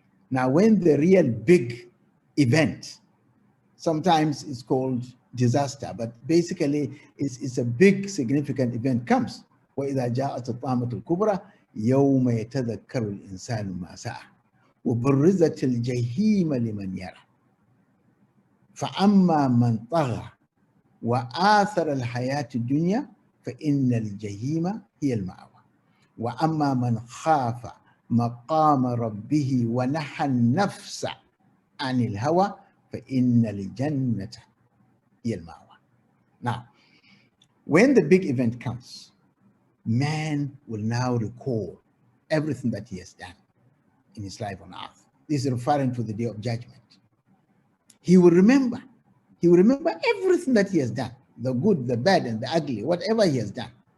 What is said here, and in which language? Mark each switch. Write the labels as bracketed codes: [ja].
[en] Now, when the real big event, sometimes it's called disaster, but basically it's a big significant event comes. [ar] وإذا جاءت الطامة الكبرى يوم يتذكر الإنسان ما سعى وبرزت الجحيم لمن يرى فأما من طغى وآثر الحياة الدنيا فإن الجحيم هي المأوى وأما من خاف مقام ربه ونحى النفس عن الهوى فإن الجنة هي المأوى. [en] Now, when the big event comes, man will now recall everything that he has done in his life on earth. This is referring to the day of judgment. He will remember everything that he has done, the good, the bad, and the ugly, whatever he has done.